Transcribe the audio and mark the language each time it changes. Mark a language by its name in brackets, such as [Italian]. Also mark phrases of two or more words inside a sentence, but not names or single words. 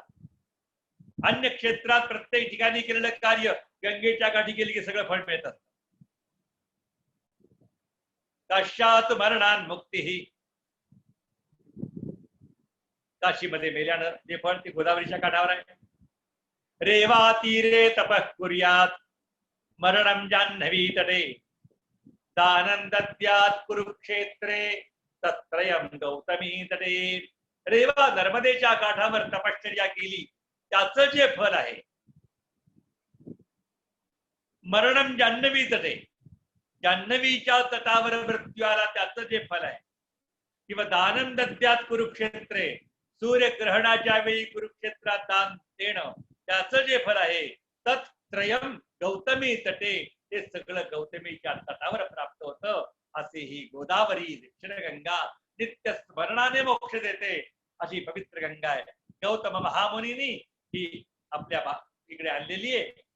[Marathi] अन्य क्षेत्रात प्रत्येक ठिकाणी केलेलं कार्य गंगेच्या काठी केले की सगळं फळ मिळत असतं. [Sanskrit] काश्यात मरणान मुक्ती [Marathi] ही, काशीमध्ये मेल्यानं जे फळ ते गोदावरीच्या काठावर आहे. [Sanskrit] रेवा तीरे तपः कुर्यात मरणं जाह्नवी तटे, दानं दद्यात् कुरुक्षेत्रे तत्रयं गौतमी तटे. [Marathi] रेवा नर्मदेच्या काठावर तपश्चर्या केली, त्याचं जे फल आहे. [Sanskrit] मरणं जाह्नवी तटे, [Marathi] जाह्नवीच्या तटावर मृत्यू आला त्याचं जे फल आहे. किंवा [Sanskrit] दानं दद्यात् कुरुक्षेत्रे, [Marathi] सूर्यग्रहणाच्या वेळी कुरुक्षेत्रात दान देणं त्याचं जे फल आहे. [Sanskrit] तत्त्रयं गौतमी तटे, [Marathi] ते सगळं गौतमीच्या तटावर प्राप्त होतं. असे ही गोदावरी दक्षिण गंगा नित्य स्मरणाने मोक्ष देते अशी पवित्र गंगा आहे. गौतम महामुनींनी ही आपल्या इकडे आणलेली आहे.